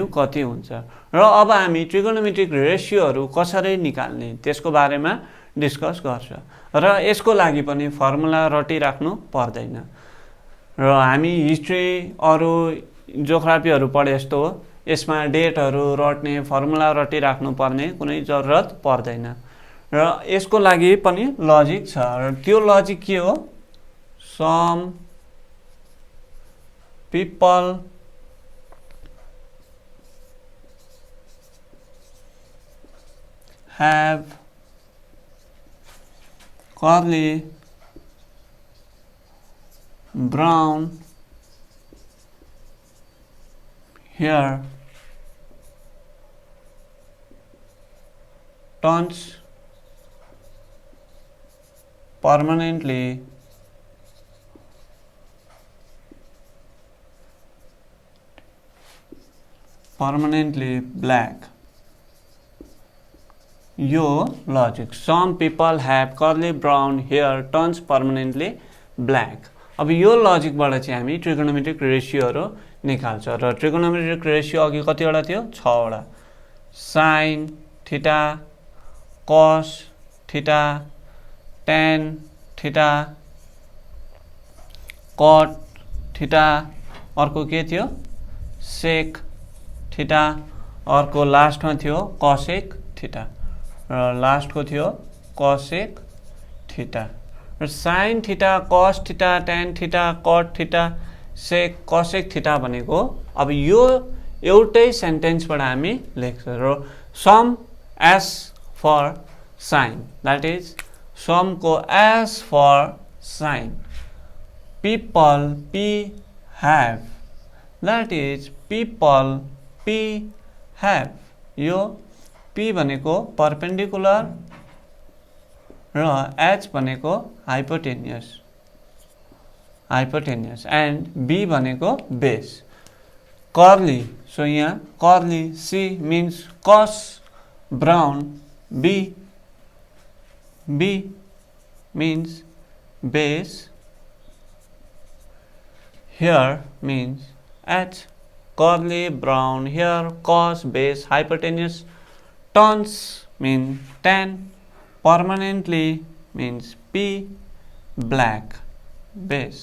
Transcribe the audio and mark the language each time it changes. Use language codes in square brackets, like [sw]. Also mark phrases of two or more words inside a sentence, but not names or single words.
[ne] कति हुन्छ र अब हामी [en] trigonometric ratioहरू [ne] कसरी निकाल्ने त्यसको बारेमा डिस्कस गर्छ र यसको लागि पनि फर्मुला रटिराख्नु पर्दैन र हामी हिस्ट्री अरु जियोग्राफीहरू पढे जस्तो हो यसमा डेटहरू रट्ने फर्मुला रटिराख्नु पर्ने कुनै जरुरत पर्दैन र यसको लागि पनि लजिक छ र त्यो लजिक के हो? [en] some people have curly brown hair, turns permanently black. यो लजिक some people have curly brown hair turns permanently black। [ne] अब यो लजिकबाट चाहिँ हामी [en] trigonometric ratioहरू [ne] निकाल्छ र [en] trigonometric ratio [ne] अघि कतिवटा थियो? 6 वटा। [en] sine theta, cos theta, tan theta, cot theta, [ne] अर्को के थियो? [en] sec theta, [ne] अर्को लास्टमा थियो [en] cosec theta [ne] र लास्टको थियो [en] cosec theta [ne] र [en] sin theta, cos theta, tan theta, cot theta, sec cosec theta [ne] भनेको अब यो एउटै सेन्टेन्सबाट हामी लेख्छ र [en] some as for sin, that is some को as for sin, people p have, that is people p have, [ne] यो p भनेको परपेंडिकुलर र h भनेको [en] hypotenuse and b [ne] भनेको बेस। [en] curly, so यहाँ curly c means cos brown, b means base, here means h, curly brown hair, cos base hypotenuse, turns mean tan, permanently means p, black base.